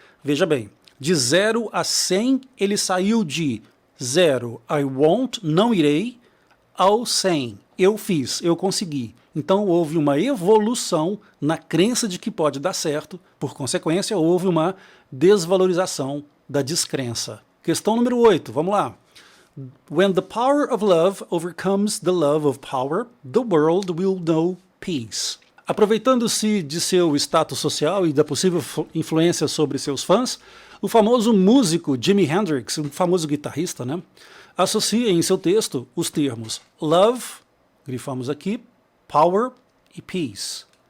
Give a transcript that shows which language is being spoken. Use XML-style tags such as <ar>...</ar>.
<pt>Veja bem, de 0 a 100 ele saiu de 0,</pt> <en>I won't,</en> <pt>não irei, ao 100, eu fiz, eu consegui. Então houve uma evolução na crença de que pode dar certo, por consequência houve uma desvalorização da descrença. Questão número 8, vamos lá.</pt> <en>When the power of love overcomes the love of power, the world will know peace.</en> <pt>Aproveitando-se de seu status social e da possível influência sobre seus fãs, o famoso músico Jimi Hendrix, um famoso guitarrista, associa em seu texto os termos love, grifamos aqui, power e peace.</pt>